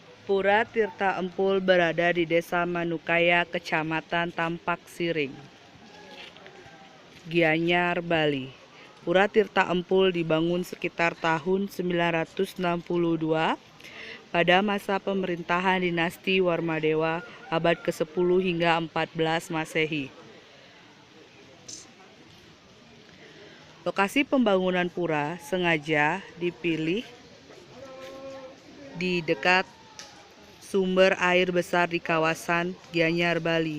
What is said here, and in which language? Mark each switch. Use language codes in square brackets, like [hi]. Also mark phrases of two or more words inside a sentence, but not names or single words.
[id] Pura Tirta Empul berada di Desa Manukaya, Kecamatan Tampak Siring, Gianyar, Bali. Pura Tirta Empul dibangun sekitar tahun 962 pada masa pemerintahan dinasti Warmadewa abad ke-10 hingga 14 Masehi. Lokasi pembangunan pura sengaja dipilih di dekat sumber air besar di kawasan Gianyar, Bali.